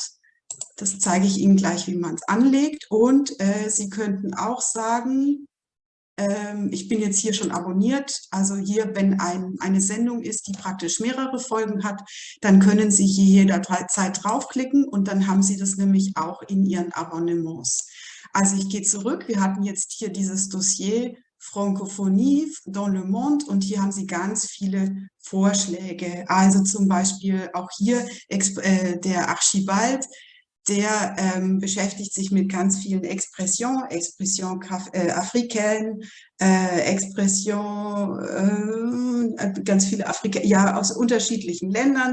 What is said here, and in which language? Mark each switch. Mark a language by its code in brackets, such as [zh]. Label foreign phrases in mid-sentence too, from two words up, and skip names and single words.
[de] Das zeige ich Ihnen gleich, wie man es anlegt. Und Sie könnten auch sagen, ich bin jetzt hier schon abonniert. Also hier, wenn eine Sendung ist, die praktisch mehrere Folgen hat, dann können Sie hier jederzeit draufklicken und dann haben Sie das nämlich auch in Ihren Abonnements. Also ich gehe zurück. Wir hatten jetzt hier dieses Dossier Francophonie dans le monde und hier haben Sie ganz viele Vorschläge. Also zum Beispiel auch hier der Archibald, der beschäftigt sich mit ganz vielen [fr] Expressions africaines, [de] ganz viele aus unterschiedlichen Ländern.